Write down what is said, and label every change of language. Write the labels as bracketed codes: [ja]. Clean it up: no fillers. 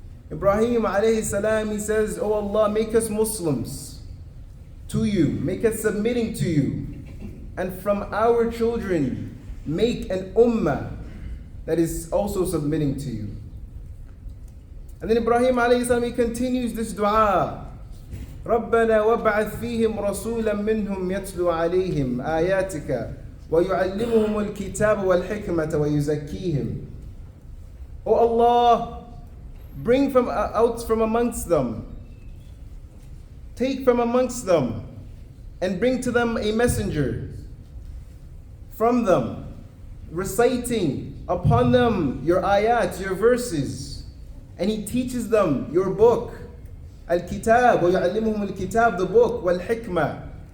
[en] Ibrahim alayhi salam, he says, "Oh Allah, make us Muslims to you, make us submitting to you, and from our children make an ummah that is also submitting to you." And then Ibrahim alayhi salam, he continues this dua, [ar] رَبَّنَا وَابْعَثْ فِيهِمْ رَسُولًا مِّنْهُمْ يَتْلُو عَلَيْهِمْ آيَاتِكَ وَيُعَلِّمُهُمُ الْكِتَابَ وَالْحِكْمَةَ وَيُزَكِّيهِمْ. [en] O Allah, bring out from amongst them, take from amongst them, and bring to them a messenger from them, reciting upon them your ayat, your verses, and he teaches them your book, al-kitab, [ar] وَيُعَلِّمُهُمُ الْكِتَاب, [en] the book, wal-hikmah.